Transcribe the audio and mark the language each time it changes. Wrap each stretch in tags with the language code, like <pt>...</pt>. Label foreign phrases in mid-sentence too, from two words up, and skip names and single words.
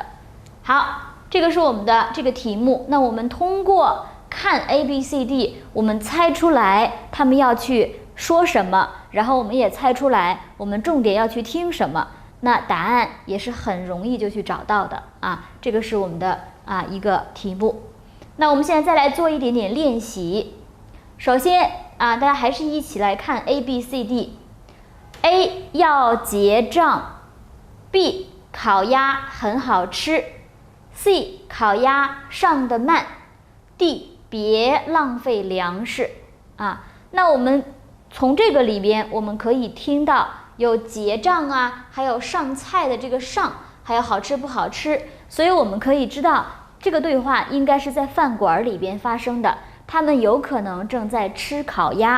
<zh>好，這個是我們的這個題目。那我們通過看 A、B、C、D， 我們猜出來他們要去說什麼，然後我們也猜出來我們重點要去聽什麼，那答案也是很容易就去找到的这個是我們的一個題目。那我們現在再來做一點點練習。首先大家還是一起來看 A、B、C、D。A 要結賬 ，B 烤鴨很好吃 ，C 烤鴨上得慢 ，D 別浪費糧食那我們從這個裡邊，我們可以聽到有結賬還有上菜的這個上，還有好吃不好吃，所以我們可以知道這個對話應該是在飯館裡邊發生的，他們有可能正在吃烤鴨。</zh>